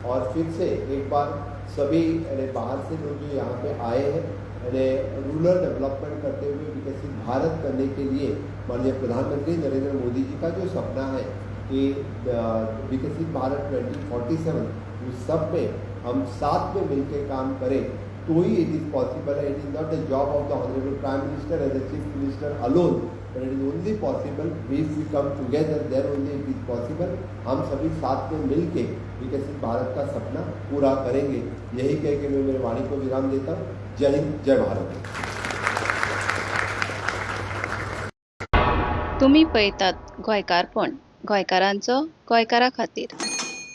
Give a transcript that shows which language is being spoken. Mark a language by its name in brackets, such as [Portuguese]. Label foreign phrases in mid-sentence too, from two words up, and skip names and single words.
[Hindi] और फिर से एक बार सभी बाहर से लोग जो यहाँ पे आए हैं [English] rural development [Hindi] करते हुए विकसित भारत करने के लिए माननीय प्रधानमंत्री नरेंद्र मोदी जी का जो सपना है कि विकसित भारत 2047 उस सब में हम साथ में मिलकर काम करें तो ही [English] it is possible [Hindi] है. [English] it is not the job of the honourable prime minister as the chief minister alone but it is only possible if we come together, then only it is possible. [Hindi] हम सभी साथ में मिलके विकसित भारत का सपना पूरा करेंगे. यही कह के मैं मेरे वाणी को विराम देता हूँ. जय हिंद, जय भारत. [Konkani] तुम्ही पळयतात गोंयकारपण, गोंयकारांचो गोंयकारा खातीर.